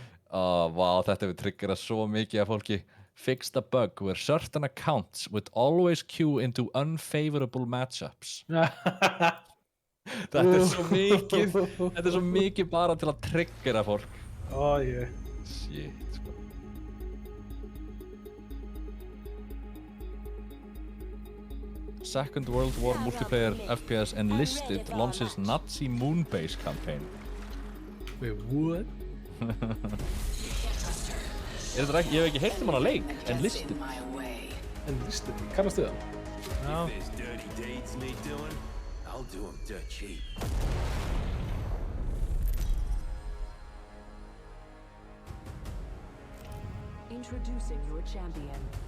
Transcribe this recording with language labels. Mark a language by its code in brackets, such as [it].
[is] Vá, þetta hefur triggerað svo mikið af fólki. [en] Fixed a bug where certain accounts would always queue into unfavorable matchups. [is] Þetta er svo mikið bara til að triggera fólk. Ó, ég. Shit, sko. [en] Second World War multiplayer FPS Enlisted launches Nazi Moonbase campaign. Wait, what? [is] Ég hef ekki heyrt hana leik, Enlisted. Enlisted, kannastu það? Já. [en] If there's dirty deeds need doing, I'll do them dirt cheap. Introducing your champion.